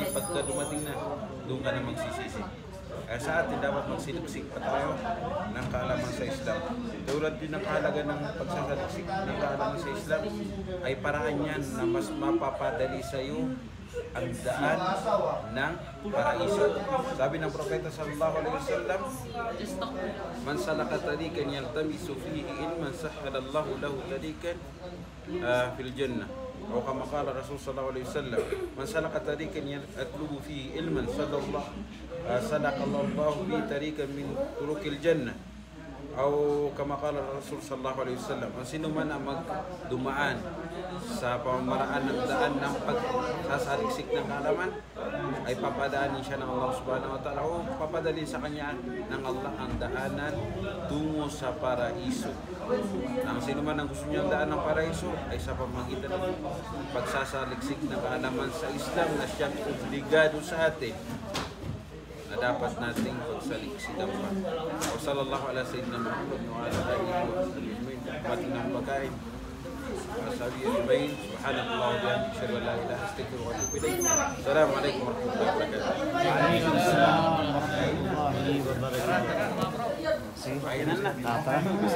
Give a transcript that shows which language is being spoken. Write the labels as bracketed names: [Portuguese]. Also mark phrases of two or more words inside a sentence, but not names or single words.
[Filipino] Pagka dumating na, doon ka na magsisisi. Kaya sa atin dapat magsiliksik pa tayo ng kaalaman sa Islam. Tulad din ng kahalaga ng pagsasaliksik ng kaalaman sa Islam ay paraan yan na mas mapapadali sa iyo ang daan ng paraiso. Sabi ng Propeta [Arabic] صلى الله عليه وسلم من سلك طريقا يلتمس فيه علما سهل الله له طريقا في الجنة. O كما قال رسول صلى الله عليه وسلم من سلك طريقا يطلب فيه علما سلك الله به طريقا من طرق الجنة. O كما قال رسول صلى الله عليه وسلم, [Filipino] sino man ang magdumaan sa pamamaraan ng daan ng pagsasaliksik ng kaalaman ay papadaanin siya ng Allah [Arabic] سبحانه وتعالى [Filipino] o papadalin sa kanya ng Allah ang daanan tungo sa paraiso. Ang sino man ang gusto niyang daan ng paraiso ay sa pamamagitan ng pagsasaliksik ng kaalaman sa Islam na siyang obligado sa atin na dapat nating pagsaliksikan pa. [Arabic] O صلى الله على سيدنا محمد وعلى آله وصحبه [Filipino] pating ng pagkain. [Arabic] Sabi Ibrahim, سبحان الله وبحمده أشهد أن لا إله إلا أنت أستغفرك وأتوب إليك. السلام عليكم ورحمة الله وبركاته. وعليكم السلام ورحمة الله وبركاته. [Filipino] Ayun na.